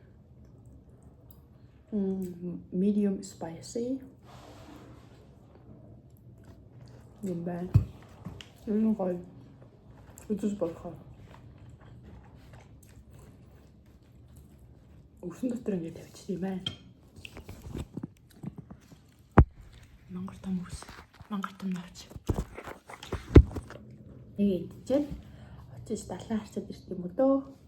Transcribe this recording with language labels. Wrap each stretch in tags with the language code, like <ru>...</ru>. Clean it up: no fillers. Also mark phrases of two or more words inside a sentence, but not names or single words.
<en>Medium spicy. Not bad. It's good. It's just good.</en> <mn>Усан дотор ингэ тавьчих юм байна. Мангар том ус. Мангар том навч. Нэг идчихэл очиж далаа харчаад ирт юм уу дөө.</mn>